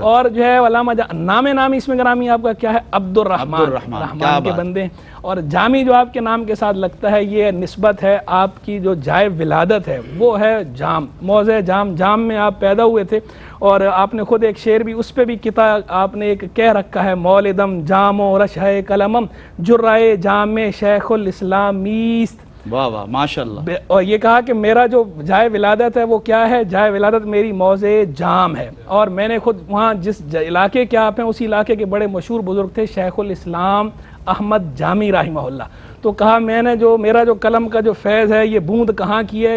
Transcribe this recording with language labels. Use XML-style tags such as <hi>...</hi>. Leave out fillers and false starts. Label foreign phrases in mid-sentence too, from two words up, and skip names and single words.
<ur>اور جو ہے علامہ نامی اس میں گرامی آپ کا کیا ہے؟ عبد الرحمن، رحمان کے بندے۔ اور جامی جو آپ کے نام کے ساتھ لگتا ہے، یہ نسبت ہے آپ کی جو جائے ولادت ہے وہ ہے جام، موضع جام میں آپ پیدا ہوئے تھے، اور آپ نے خود ایک شعر بھی اس پہ بھی کتاب آپ نے ایک کہہ رکھا ہے،</ur> <fa>مولدم جام و رشہ قلمم جرائے جام شیخ الاسلام ایست۔</fa> <ur>واہ واہ ماشاءاللہ۔ اور یہ کہا کہ میرا جو جائے ولادت ہے وہ کیا ہے؟ جائے ولادت میری موضع جام ہے، اور میں نے خود وہاں جس علاقے کے آپ ہیں اسی علاقے کے بڑے مشہور بزرگ تھے شیخ الاسلام احمد جامی</ur> <ar>رحمہ اللہ،</ar> <ur>تو کہا میں نے جو میرا جو قلم کا جو فیض ہے یہ بوند کہاں کی ہے؟</ur>